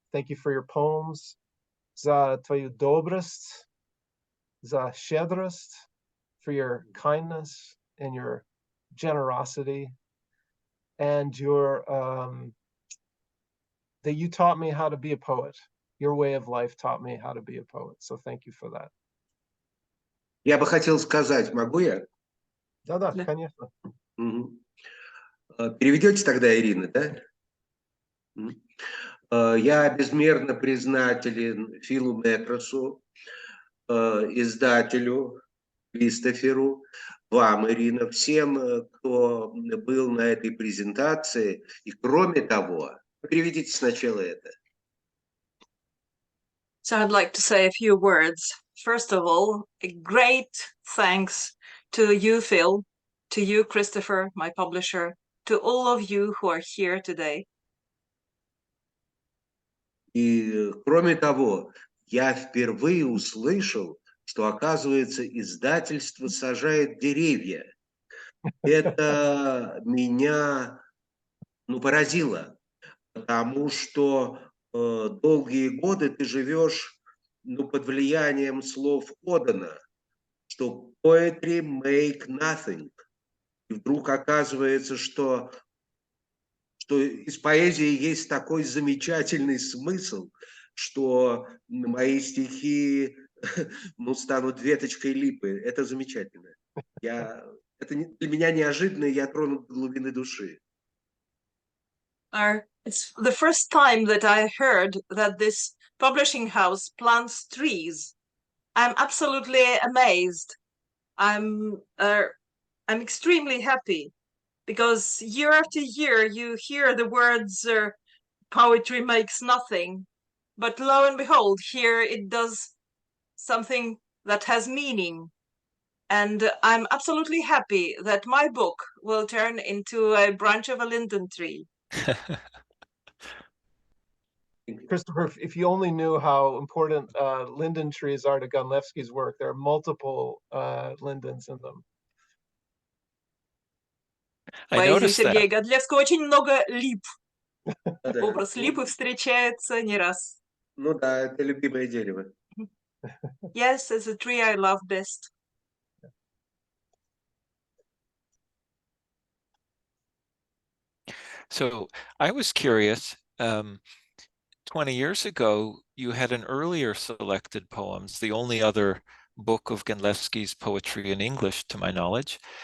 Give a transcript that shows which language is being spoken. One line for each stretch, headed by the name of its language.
English: Thank you for your poems,
Russian: за твою добрость, за щедрость,
English: for your kindness and your generosity, and your that you taught me how to be a poet. Your way of life taught me how to be a poet. So thank you for that.
Russian: Я бы хотел сказать, могу я? Да, конечно. Переведете тогда, Ирина, да? Я безмерно признателен Филу Метросу издателю Кристоферу, вам, Ирина, всем, кто был на этой презентации. И кроме того, переведите сначала это.
English: So I'd like to say a few words. First of all, a great thanks to you, Phil, to you, Christopher, my publisher, to all of you who are here today.
Russian: И кроме того, я впервые услышал, что, оказывается, издательство сажает деревья. Это меня, поразило, потому что долгие годы ты живешь, под влиянием слов Одена, что
English: poetry make nothing.
Russian: И вдруг оказывается, что из поэзии есть такой замечательный смысл, что мои стихи станут веточкой липы. Это замечательно. Это для меня неожиданно, я тронут до глубины души.
English: It's the first time that I heard that this publishing house plants trees. I'm absolutely amazed. I'm extremely happy because year after year you hear the words poetry makes nothing, but lo and behold, here it does something that has meaning. And I'm absolutely happy that my book will turn into a branch of a linden tree. Christopher, if you only knew how important linden trees are to Gandlevsky's work, there are multiple lindens in them. I
Russian: Поэзии
English: noticed
Russian: Сергея
English: that.
Russian: Гондлевского очень много лип. Образ липы встречается не раз. Ну да, это любимое дерево.
English: Yes, it's a tree I love best. So I was curious, 20 years ago, you had an earlier selected poems, the only other book of Gandlevsky's poetry in English, to my knowledge.